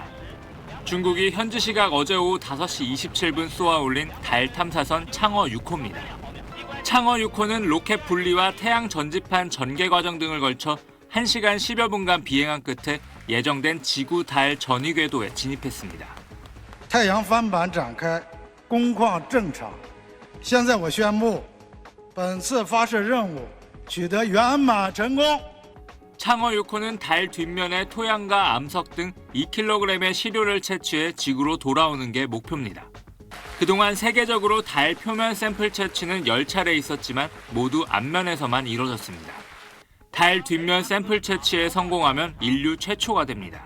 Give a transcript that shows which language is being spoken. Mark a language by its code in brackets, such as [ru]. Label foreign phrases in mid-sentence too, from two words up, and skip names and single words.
[ko] 중국이 현지 시각 어제 오후 5시 27분 쏘아 올린 달 탐사선 창어 6호입니다. 창어 6호는 로켓 분리와 태양 전지판 전개 과정 등을 걸쳐 1시간 10여 분간 비행한 끝에 예정된 지구 달 전위 궤도에 진입했습니다. [zh] 太阳帆板展开，工况正常。现在我宣布，本次发射任务取得圆满成功。 [ko] 창어 6호는 달 뒷면에 토양과 암석 등 2kg의 시료를 채취해 지구로 돌아오는 게 목표입니다. 그동안 세계적으로 달 표면 샘플 채취는 10차례 있었지만 모두 앞면에서만 이뤄졌습니다. 달 뒷면 샘플 채취에 성공하면 인류 최초가 됩니다.